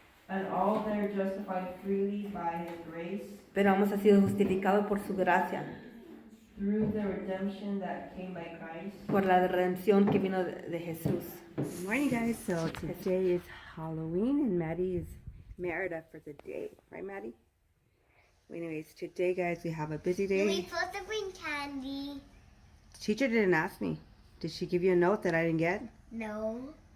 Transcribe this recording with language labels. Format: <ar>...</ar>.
<en>And all that are justified freely by His grace.</en> <es>Pero hemos sido justificados por su gracia.</es> <en>Through the redemption that came by Christ.</en> <es>Por la redención que vino de Jesús.</es> <en>Good morning, guys. So today is Halloween, and Maddie is Merida for the day, right, Maddie? Anyways, today, guys, we have a busy day. Are we supposed to bring candy? The teacher didn't ask me. Did she give you a note that I didn't get? No.</en>